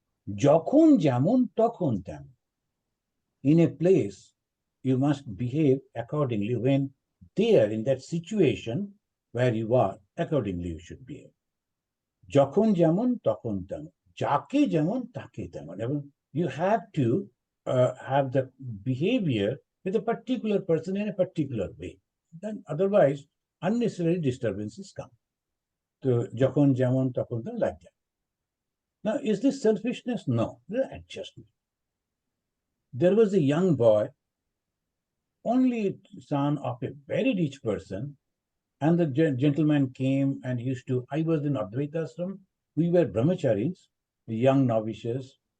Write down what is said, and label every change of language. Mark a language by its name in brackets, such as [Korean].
[Bangla] Jokhon jamon, tokhon temon. [English] In a place, you must behave accordingly when there in that situation where you are, accordingly you should behave. [Bangla] যখন যেমন তখন তেমন যাকে যেমন তাকে তেমন এবং [English] you have to have the behavior with a particular person in a particular way. Then otherwise unnecessary disturbances come. So [Bangla] যখন যেমন তখন তেমন, [English] like that. Now is this selfishness? No, this is adjustment. There was a young boy, only son of a very rich person, and the gentleman came and used to. I was in Advaita ashram. We were brahmacharis, young novices.